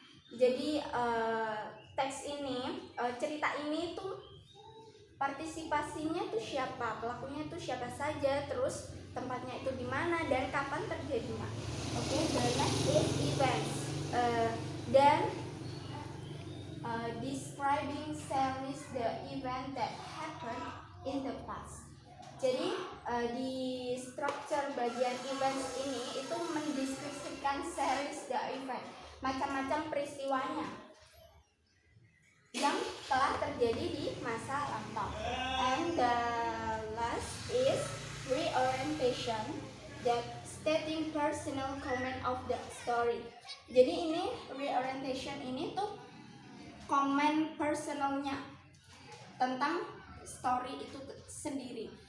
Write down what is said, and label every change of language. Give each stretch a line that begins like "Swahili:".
Indonesian: Jadi teks ini, cerita ini tuh partisipasinya itu siapa, pelakunya itu siapa saja, terus tempatnya itu di mana dan kapan terjadinya.
English: Oke, the next is events. Dan describing series the event that happened in the past.
Indonesian: Jadi di struktur bagian events ini itu mendeskripsikan
English: series the event,
Indonesian: macam-macam peristiwanya yang telah terjadi di masa lampau.
English: And the last is reorientation, that stating personal comment of the story.
Indonesian: Jadi ini reorientation ini tuh komen personalnya tentang story itu sendiri.